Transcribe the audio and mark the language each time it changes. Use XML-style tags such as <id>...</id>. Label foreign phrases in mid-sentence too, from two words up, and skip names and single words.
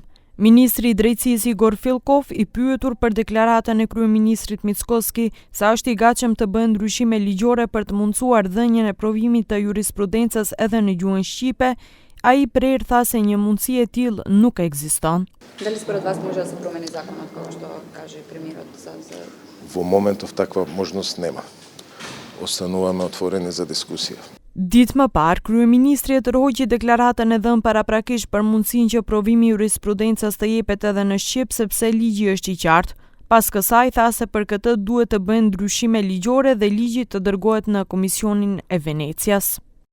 <sq>Ministri i Drejtësisë Igor Filkov, i pyetur për deklaratën e kryeministrit Mickoski sa është i gatshëm të bëjë ndryshime ligjore për të mundësuar dhënien e provimit të jurisprudencës edhe në gjuhën shqipe, ai prerë tha se një mundësi e tillë nuk ekziston.</sq> <mk>Дали според вас може да се промени законот, како што каже премиерот за Во моментов таква можност нема. Остануваме отворени за дискусија.</mk> <sq>Ditë më parë, kryeministri tërhoqi deklaratën e dhënë paraprakisht për mundësinë që provimi i jurisprudencës të jepet edhe në shqip sepse ligji është i qartë. Pas kësaj tha se për këtë duhet të bëhen ndryshime ligjore dhe ligji të dërgohet në Komisionin e Venecias.</sq>